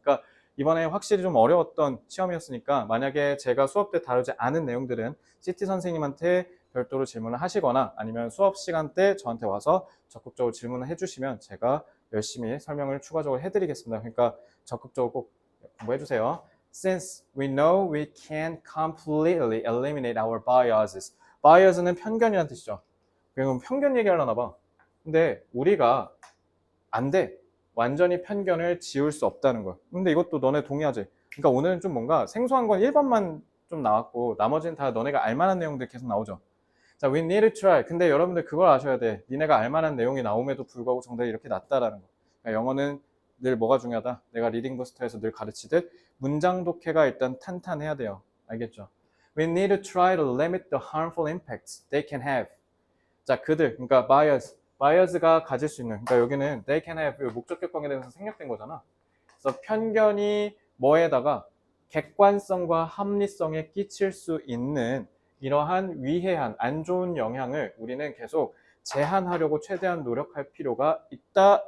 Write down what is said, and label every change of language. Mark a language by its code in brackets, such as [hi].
[ko] 그러니까 이번에 확실히 좀 어려웠던 시험이었으니까 만약에 제가 수업 때 다루지 않은 내용들은 CT 선생님한테 별도로 질문을 하시거나 아니면 수업 시간 때 저한테 와서 적극적으로 질문을 해주시면 제가 열심히 설명을 추가적으로 해드리겠습니다. 그러니까 적극적으로 꼭 공부해 주세요. [en] Since we know we can't completely eliminate our biases. [ko] bias는 편견이라는 뜻이죠. 그럼 편견 얘기하려나 봐. 근데 우리가 안 돼. 완전히 편견을 지울 수 없다는 거. 근데 이것도 너네 동의하지? 그러니까 오늘은 좀 뭔가 생소한 건 1번만 좀 나왔고 나머지는 다 너네가 알만한 내용들 계속 나오죠. [en] 자, we need to try. [ko] 근데 여러분들 그걸 아셔야 돼. 니네가 알만한 내용이 나옴에도 불구하고 정답이 이렇게 낮다라는 거. 그러니까 영어는 늘 뭐가 중요하다? 내가 리딩 부스터에서 늘 가르치듯 문장 독해가 일단 탄탄해야 돼요. 알겠죠? [en] We need to try to limit the harmful impacts they can have. [ko] 자, 그들, 그러니까 bias가 가질 수 있는, 그러니까 여기는 [en] they can have [ko] 목적격 관계에 대해서 생략된 거잖아. 그래서 편견이 뭐에다가 객관성과 합리성에 끼칠 수 있는 이러한 위해한 안 좋은 영향을 우리는 계속 제한하려고 최대한 노력할 필요가 있다.